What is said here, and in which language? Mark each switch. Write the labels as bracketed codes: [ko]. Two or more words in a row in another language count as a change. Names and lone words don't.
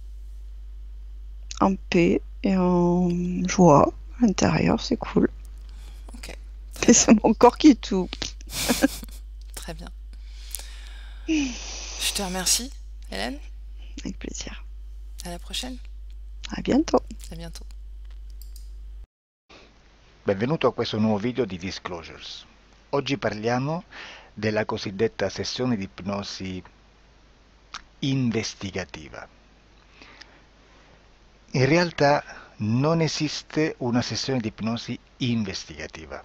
[fr] En paix et en joie à l'intérieur, c'est cool. Ok. Et c'est mon corps qui est tout. Très bien. Je te remercie, Hélène. Avec plaisir. À la prochaine. À bientôt. À bientôt. [it] Benvenuto a questo nuovo video di Disclosures. Oggi parliamo della cosiddetta sessione di ipnosi investigativa. In realtà non esiste una sessione di ipnosi investigativa.